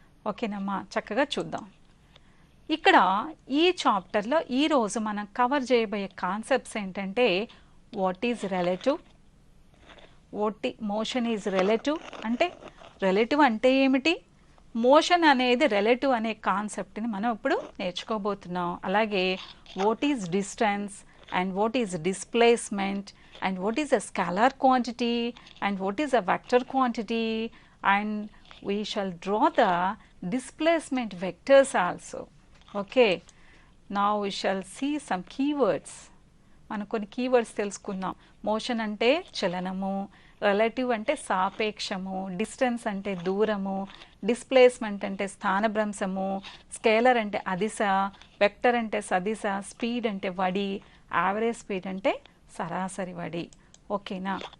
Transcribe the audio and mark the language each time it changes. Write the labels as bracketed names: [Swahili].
[Telugu] ఓకేనమ్మా, చక్కగా చూద్దాం. ఇక్కడ ఈ చాప్టర్లో ఈరోజు మనం కవర్ చేయబోయే కాన్సెప్ట్స్ ఏంటంటే, [English] what is relative, motion is relative [Telugu] అంటే రిలేటివ్ అంటే ఏమిటి, మోషన్ అనేది రిలేటివ్ అనే కాన్సెప్ట్ని మనం ఇప్పుడు నేర్చుకోబోతున్నాం. [English] అలాగే what is distance and what is displacement and what is a scalar quantity and what is a vector quantity and we shall draw the displacement vectors also. Okay, now we shall see some keywords. [Telugu] మనం కొన్ని keywords తెలుసుకుందాం. Motion అంటే చలనము, relative అంటే సాపేక్షము, distance అంటే దూరము, displacement అంటే స్థానభ్రంశము, scalar అంటే అదిశ, వెక్టర్ అంటే సదిశ, స్పీడ్ అంటే వడి, యావరేజ్ స్పీడ్ అంటే సరాసరి వడి. ఓకేనా.